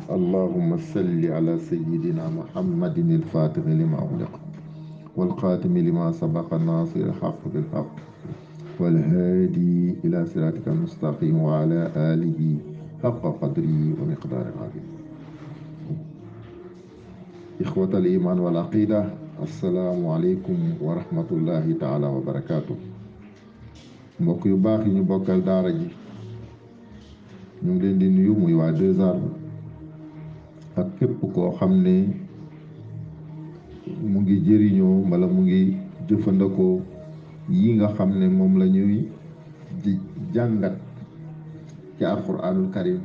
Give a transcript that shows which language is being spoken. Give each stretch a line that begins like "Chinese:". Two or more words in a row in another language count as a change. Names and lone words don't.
Arabic: اللهم صل على سيدنا محمد الفاتح لما أغلق والخاتم لما سبق، الناصر الحق بالحق، والهادي إلى صراطك المستقيم، وعلى آله حق قدره ومقدار العظيم. إخوة الإيمان والعقيدة، السلام عليكم ورحمة الله تعالى وبركاته.
Wolof: mbokk yu baax yi ñu bokkal daara ji ñu ngi leen di nuyu muy waa Deux Arbres ak képp koo xam ne mu ngi jëriñoo wala mu ngi jëfandikoo yi nga xam ne moom la ñuy di jàngat ci
Arabic: القرآن الكريم.